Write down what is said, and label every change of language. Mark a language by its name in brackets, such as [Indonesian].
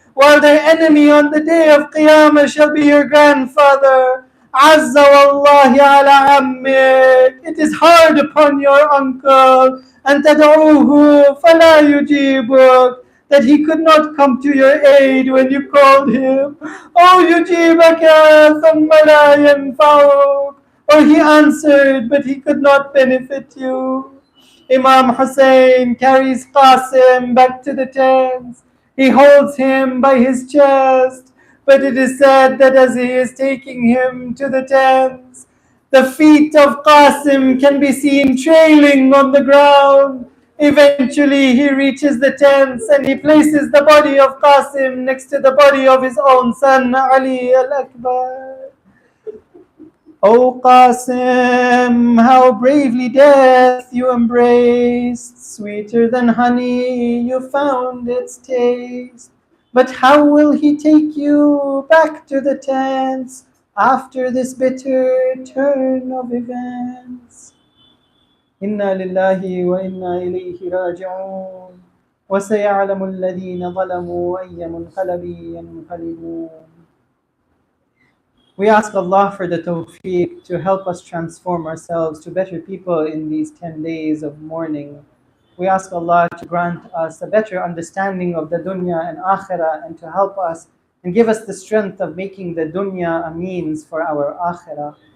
[English] While their enemy on the day of Qiyamah shall be your grandfather. [Arabic] عَزَّ وَاللَّهِ عَلَى عَمِّكَ. [English] It is hard upon your uncle. [Arabic] أَن تَدْعُوهُ فَلَا يُجِيبُكَ. [English] That he could not come to your aid when you called him. [Arabic] Oh, يُجِيبَكَ ثُمَّ لَا يَنْفَعُكَ. [English] Or he answered, but he could not benefit you. Imam Hussein carries Qasim back to the tents. He holds him by his chest. But it is said that as he is taking him to the tents, the feet of Qasim can be seen trailing on the ground. Eventually he reaches the tents and he places the body of Qasim next to the body of his own son Ali al-Akbar. O Qasim, how bravely death you embraced, sweeter than honey you found its taste. But how will he take you back to the tents after this bitter turn of events? [Arabic] Inna lillahi wa inna ilayhi raji'un. وسيعلم الذين ظلموا أي منقلب ينقلبون. [English] We ask Allah for the tawfiq to help us transform ourselves to better people in these 10 days of mourning. We ask Allah to grant us a better understanding of the dunya and akhirah, and to help us and give us the strength of making the dunya a means for our akhirah.